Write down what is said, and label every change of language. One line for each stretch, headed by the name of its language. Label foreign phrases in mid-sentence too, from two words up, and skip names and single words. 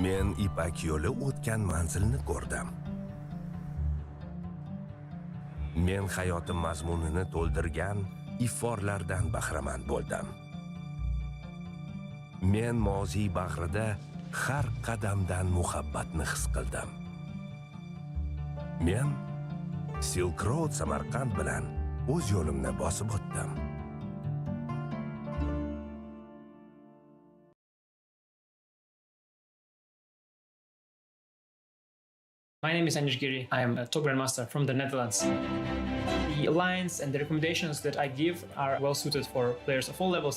Uzbek: ipak yo'li o'tgan manzilni ko'rdim. Men hayotim mazmunini to'ldirgan iforlardan bahramand bo'ldim. Men moziy bag'rida har qadamdan muhabbatni his qildim. Men Silk Road Samarkand bilan o'z yo'limni bosib o'tdim.
English: My name is Anand. I am a top grandmaster from the Netherlands. The lines and the recommendations that I give are well suited for players of all levels.